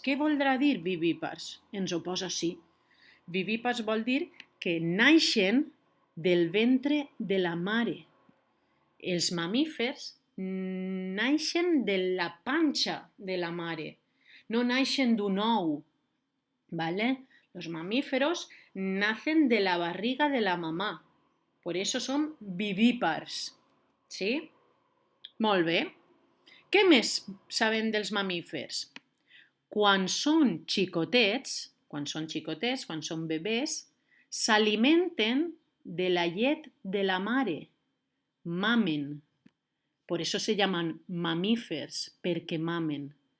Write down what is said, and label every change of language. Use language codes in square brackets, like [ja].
[ca] Què voldrà dir vivípars? Ens ho posa així. Vivípars vol dir que naixen del ventre de la mare. Els mamífers naixen de la panxa de la mare, no naixen d'un ou, ¿vale? [es] Los mamíferos nacen de la barriga de la mamá, por eso son vivípars, ¿sí? [ca] Molt bé. Què més sabem dels mamífers? Quan són xicotets, quan són bebès, s'alimenten de la llet de la mare. Mamen. [es] Por eso se llaman mamífers, [ca] perquè mamen.